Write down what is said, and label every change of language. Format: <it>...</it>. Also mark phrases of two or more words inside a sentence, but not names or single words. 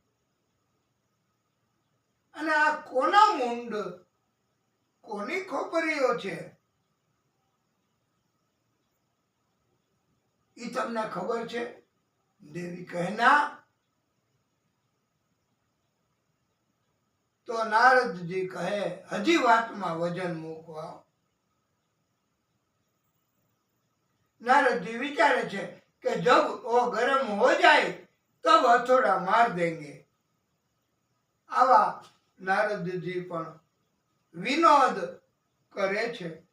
<gu>અને આ કોના મુંડ, કોની ખોપરીઓ છે, એ તમને ખબર છે? દેવી કહે ના. તો નારદજી કહે, હજી વાતમાં વજન મૂકવા.</gu> <hi>नारद जी</hi> <gu>વિચારે છે</gu> <hi>कि जब वो गर्म हो जाए तब हथौड़ा मार देंगे।</hi> <gu>આવા નારદ જી પણ વિનોદ કરે છે।</gu>